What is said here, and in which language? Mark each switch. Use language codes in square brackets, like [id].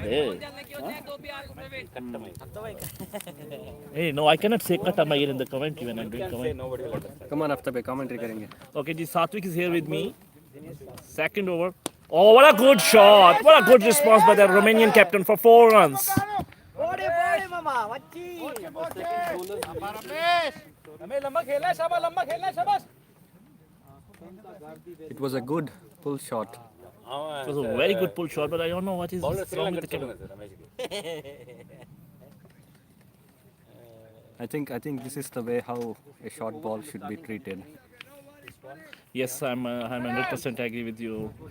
[hi] दो प्यार को प्रवेश [en] Hey, no, I cannot say Katamay in the commentary when I'm doing commentary. Nobody will understand. come on after [hi] पे [en] commentary [hi] करेंगे [en] Okay, ji Satvik is here with me. Second over. Oh, what a good shot. What a good response by the Romanian captain for 4 runs. [hi] बड़े मामा मच्छी हमें लंबा खेलना है शाबाश [en] it was a good pull shot It was a very good pull shot, but I don't know what is Bowler wrong with the camera. I think this is the way how a short ball should be treated. Yes, I'm 100% agree with you.